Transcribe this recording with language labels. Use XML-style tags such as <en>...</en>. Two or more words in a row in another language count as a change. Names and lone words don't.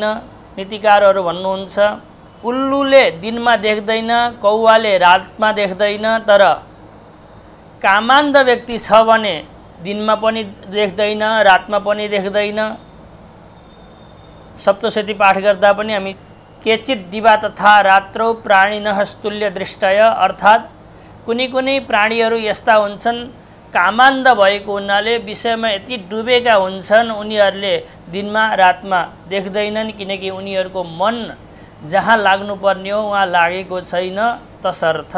<ne>नीतिकारहरू भन्नुहुन्छ उल्लुले दिनमा देख्दैन, कौवाले रातमा देख्दैन, तर कामान्ध व्यक्ति छ भने दिनमा पनि देख्दैन, रातमा पनि देख्दैन। सप्तशती पाठ गर्दा पनि हामी</ne> <sa>केचित दिवा तथा रात्रौ प्राणिनः स्तुल्य दृष्टय,</sa> <ne>अर्थात् कुनै कुनै प्राणीहरू यस्ता हुन्छन् कामान्ध भएको हुनाले विषयमा यति डुबेका हुन्छन् उनीहरूले दिनमा रातमा देख्दैनन् किनकि उनीहरूको मन जहाँ लाग्नुपर्ने हो वहाँ लागेको छैन।</ne>